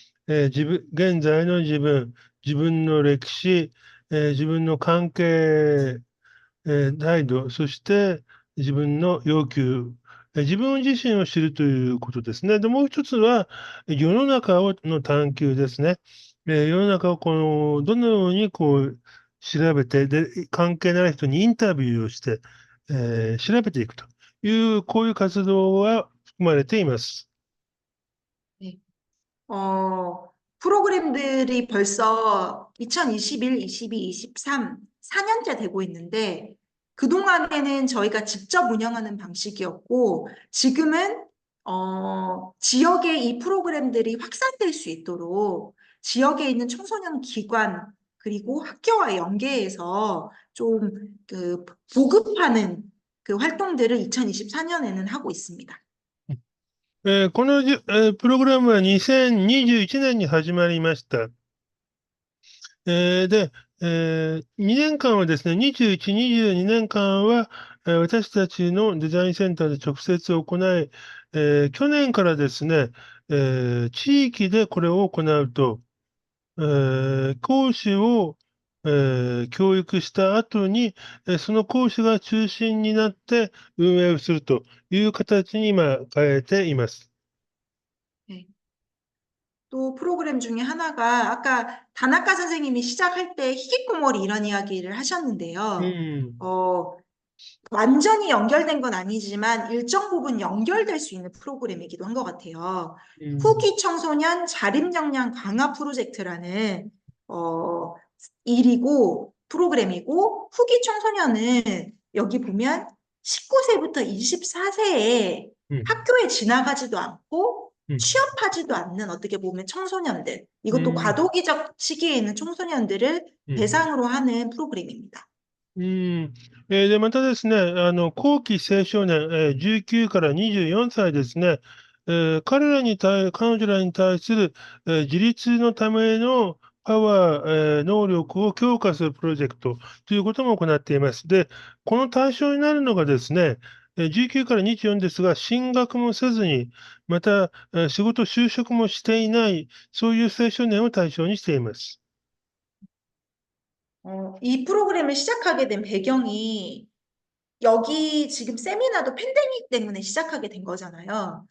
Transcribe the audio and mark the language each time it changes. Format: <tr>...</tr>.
<ja>現在の自分の歴史、自分の関係、態度、そして自分の要求、自分自身を知るということですね。で、もう一つは、世の中の探求ですね。世の中をどのように調べて、で、関係のある人にインタビューをして、調べていくという、こういう活動が含まれています。 네.</ja> <ko>프로그램들이 벌써 2021, 22, 23, 4년째 되고 있는데, 그동안에는 저희가 직접 운영하는 방식이었고, 지금은, 지역에 이 프로그램들이 확산될 수 있도록 지역에 있는 청소년 기관, 그리고 학교와 연계해서 좀 보급하는 그 활동들을 2024년에는 하고 있습니다.</ko> <ja>このプログラムは2021年に始まりました。で、2年間はですね、21、22年間は、私たちのデザインセンターで直接行い、去年からですね、地域でこれを行うと、講師を、教育した後に、その講師が中心になって運営をするという形に今変えています。 네.</ja> <ko>또 프로그램 중에 하나가 아까 다나카 선생님이 시작할 때 히키코모리 이런 이야기를 う 하셨는데요. ん。 완전히 연결된 건 아니지만 일정 부분 연결될 수 있는 프로그램이기도 한 것 같아요. うん。 후기 청소년 자립 역량 강화 프로젝트라는 어, 일이고 프로그램이고 후기 청소년은 여기 보면 19세부터 24세에 うん。 학교에 지나가지도 않고 음, 취업하지도 않는 어떻게 보면 청소년들, 이것도 음, 과도기적 시기에 있는 청소년들을 음. 대상으로 하는 프로그램입니다. うん。</ko> <ja>で、またですね、後期青少年、19から24歳ですね、彼女らに対する、自立のためのパワー、能力を強化するプロジェクトということも行っています。で、この対象になるのがですね、19から24ですが、進学もせずに、また、仕事、就職もしていない、そういう青少年を対象にしています。</ja> <ko>이 프로그램을 시작하게 된 배경이 여기 지금 세미나도 팬데믹 때문에 시작하게 된 거잖아요.</ko>